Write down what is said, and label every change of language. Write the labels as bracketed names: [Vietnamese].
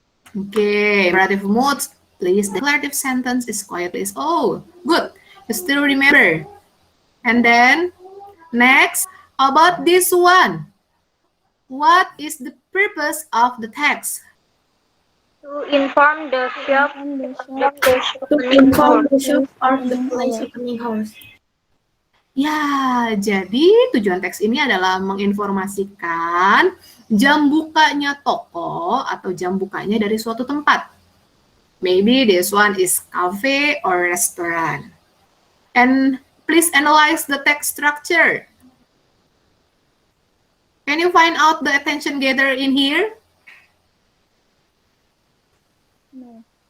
[English] Okay, imperative mood, please. Declarative sentence is quiet, please. Oh, good. You still remember. And then, next, about this one. What is the purpose of the text? To inform the shop To inform the shop or the place opening hours. [Indonesian] Ya, jadi tujuan teks ini adalah menginformasikan jam bukanya toko atau jam bukanya dari suatu tempat. [English] Maybe this one is cafe or restaurant. And please analyze the text structure. Can you find out the attention gather in here? No.